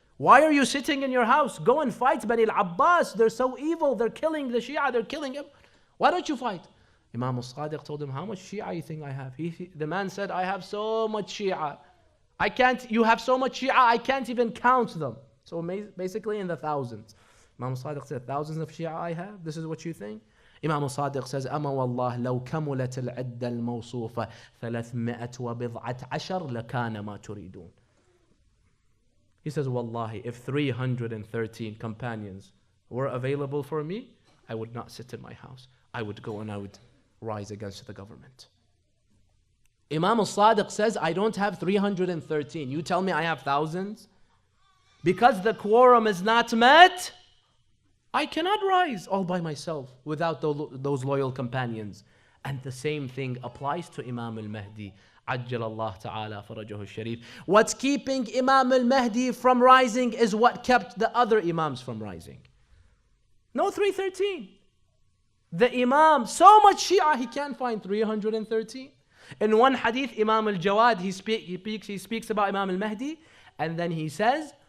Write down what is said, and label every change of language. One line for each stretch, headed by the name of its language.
English: Why are you sitting in your house? Go and fight Bani al-Abbas. They're so evil. They're killing the Shia. They're killing him. Why don't you fight? Imam al-Sadiq told him, how much Shia you think I have? The man said, I have so much Shia. You have so much Shia, I can't even count them. So basically in the thousands. Imam al-Sadiq said, thousands of Shia I have? This is what you think?
Arabic: Imam al-Sadiq says, أما والله لو كملت العدة الموصوفة 319 لكان ما تريدون.
English: He says, Wallahi, if 313 companions were available for me, I would not sit in my house. I would go and I would rise against the government. Imam al-Sadiq says, I don't have 313. You tell me I have thousands? Because the quorum is not met, I cannot rise all by myself without those loyal companions. And the same thing applies to Imam al-Mahdi.
Arabic: عجل الله تعالى فرجه الشريف.
English: What's keeping Imam al-Mahdi from rising is what kept the other Imams from rising. No 313. The Imam, so much Shia, he can't find 313. In one hadith, Imam al-Jawad, he speaks about Imam al-Mahdi, and then he says,